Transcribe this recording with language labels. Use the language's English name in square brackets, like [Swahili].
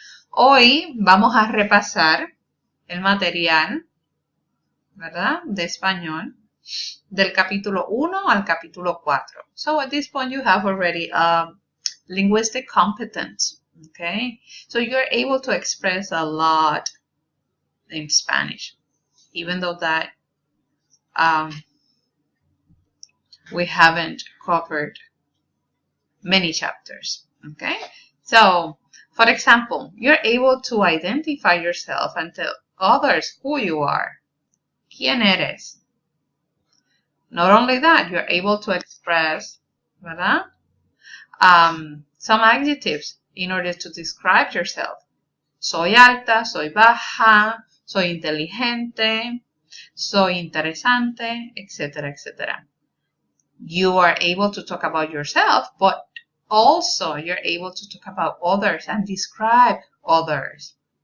[Spanish] Hoy vamos a repasar el material, ¿verdad? De español, del capítulo 1 al capítulo 4. [English] So at this point you have already linguistic competence, okay? So you're able to express a lot in Spanish, even though that we haven't covered many chapters, okay? So, for example, you're able to identify yourself and tell others who you are. [Spanish] ¿Quién eres? [English] Not only that, you're able to express, [Spanish] ¿verdad? [English] Some adjectives in order to describe yourself. [Spanish] Soy alta, soy baja, soy inteligente, soy interesante, etc., etc. [English] You are able to talk about yourself, but also you're able to talk about others and describe others.